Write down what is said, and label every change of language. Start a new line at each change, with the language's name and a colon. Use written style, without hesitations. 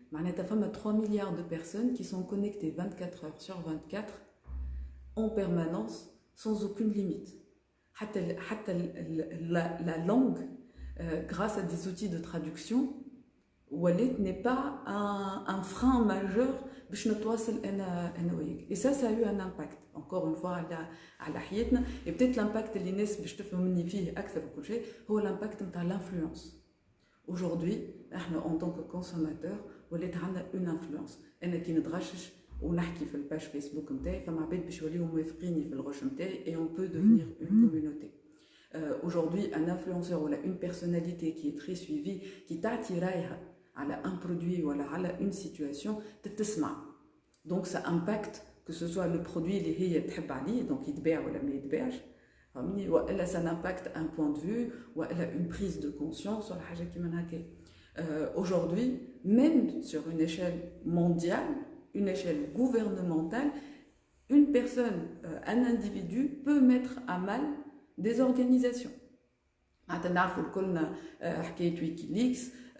Arabic: معناتها فما
French: 3 milliards de personnes qui sont connectées 24 heures sur 24 en permanence sans aucune limite. حتى la langue grâce à des outils de traduction ولات n'est pas un frein majeur
Arabic: باش نتواصل انا وياك.
French: Et ça a eu un impact encore une fois
Arabic: على حياتنا.
French: Et peut-être
Arabic: l'impact اللي الناس باش تفهم مني فيه اكثر وكل شيء هو l'impact نتاع l'influence.
French: Aujourd'hui, en tant que consommateur,
Arabic: ولات عندنا
French: une influence.
Arabic: انا كي نتغشش ونحكي في الباج فيسبوك نتاعي فما عباد باش يوليو موافقيني في الغش نتاعي
French: et on peut devenir une communauté. Aujourd'hui, un influenceur ou une personnalité qui est très suivie, qui
Arabic: تعطي رايها
French: على un produit ou على une situation, تتسمع. Donc ça impacte que ce soit le produit
Arabic: اللي هي تحب عليه,
French: donc
Arabic: يتباع ولا ما يتباعش.
French: وإلا ça impacte un point de vue وإلا une prise de conscience
Arabic: ولا حاجة كيما هكا.
French: Aujourd'hui, même sur une échelle mondiale, une échelle gouvernementale, une personne, un individu peut mettre à mal des organisations.
Arabic: نعرفوا الكلنا حكاية ويكيليكس.